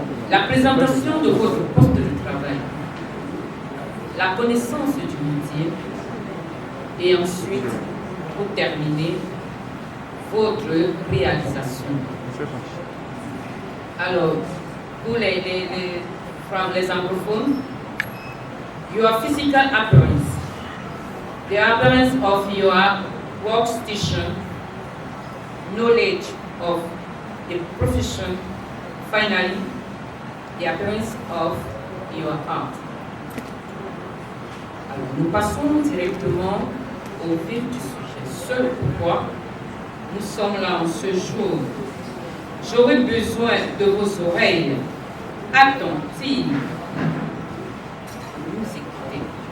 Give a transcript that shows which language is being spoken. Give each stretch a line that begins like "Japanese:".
French: La présentation de votre poste de travail. La connaissance du métier. Et ensuite, pour terminer, votre réalisation. Alors, pour les anglophones,
English: your physical appearance, the appearance of your workstation, knowledge of the profession, finally, the appearance of your art.
French: Alors, nous passons directement au vif du sujet. Ce pourquoi nous sommes là en ce jour. J'aurai besoin de vos oreilles attentives. Nous écoutez.